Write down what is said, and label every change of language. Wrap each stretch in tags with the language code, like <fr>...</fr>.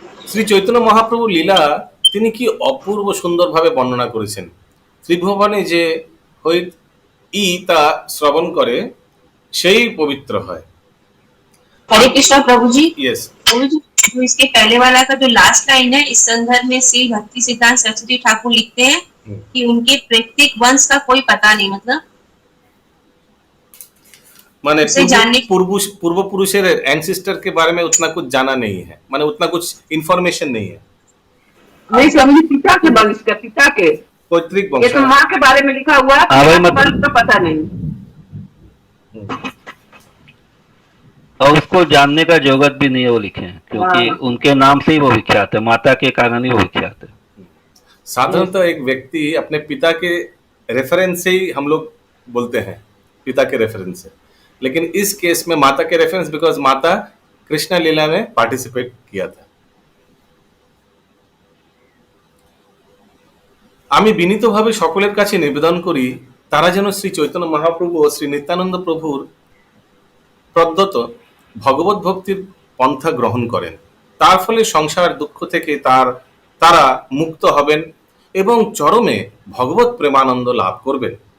<bn>শ্রী চৈতন্য মহাপ্রভু লীলা তিনি কি অপূর্ব সুন্দরভাবে বর্ণনা করেছেন। ত্রিভুবনে যে হইত তা শ্রবণ করে সেই পবিত্র হয়।</bn> <hi>हरे कृष्णा प्रभु जी।</hi> <en>Yes.</en> <hi>प्रभु जी, जो इसके पहले वाला का जो लास्ट लाइन है, इस संदर्भ में श्री भक्ति सिद्धांत सरस्वती ठाकुर लिखते हैं कि उनके प्रत्येक वंश का कोई पता नहीं, मतलब माने उसे जानने पूर्व पुरुषेर एंसेस्टर के बारे में उतना कुछ जाना नहीं है, माने उतना कुछ इंफॉर्मेशन नहीं है। नहीं स्वामी जी, पिता के वंश का, पिता के, पैतृक ये वंश तो माँ के बारे में लिखा हुआ है, पिता के वंश का पता नहीं। और उसको जानने का जरूरत भी नहीं है, वो लिखे हैं क्योंकि उनके नाम से ही वो विख्यात है, माता के कारण ही वो विख्यात है। साधारणतः एक व्यक्ति अपने पिता के रेफरेंस से ही हम लोग बोलते हैं, पिता के रेफरेंस से, लेकिन इस केस में माता के रेफरेंस, बिकॉज माता कृष्ण लीला में पार्टिसिपेट किया था।</hi> <bn>আমি বিনীতভাবে সকলের কাছে নিবেদন করি তারা যেন শ্রী চৈতন্য মহাপ্রভু ও শ্রী নিত্যানন্দ প্রভুর প্রদত্ত ভগবত ভক্তির পন্থা গ্রহণ করেন। তার ফলে সংসার দুঃখ থেকে তারা মুক্ত হবেন এবং চরমে ভগবত প্রেমানন্দ লাভ করবেন।</bn>